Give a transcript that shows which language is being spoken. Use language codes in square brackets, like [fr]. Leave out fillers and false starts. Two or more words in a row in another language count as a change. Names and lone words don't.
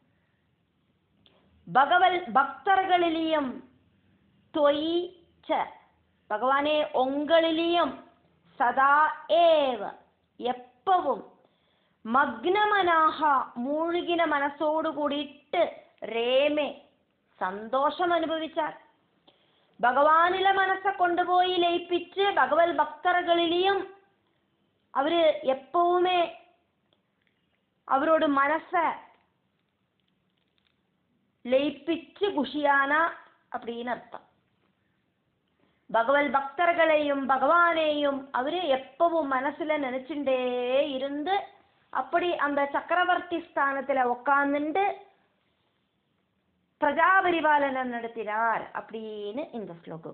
[ta] பகவல் பக்தர்களிலையும் தொய்ச்ச, பகவானே உங்களிலையும் [sa] सदा एव [ta] எப்பவும் மக்னமனாக மூழ்கின மனசோடு கூடிட்டு ரேமே சந்தோஷம் അനുഭവിച്ചാர். [ml] ഭഗവാനിലെ മനസ്സെ കൊണ്ടുപോയി ലയിപ്പിച്ച് ഭഗവത് ഭക്തർകളിലെയും അവര് എപ്പോഴുമേ അവരോട് മനസ്സെ ലയിപ്പിച്ച് [ta] குஷியான அப்படின்னு அர்த்தம். பகவத் பக்தர்களையும் பகவானையும் அவரு எப்பவும் மனசுல நினைச்சுட்டே இருந்து அப்படி அந்த சக்கரவர்த்தி ஸ்தானத்துல உட்கார்ந்துட்டு பிரஜாபரிபாலனம் நடத்தினார் அப்படின்னு இந்த ஸ்லோகம்.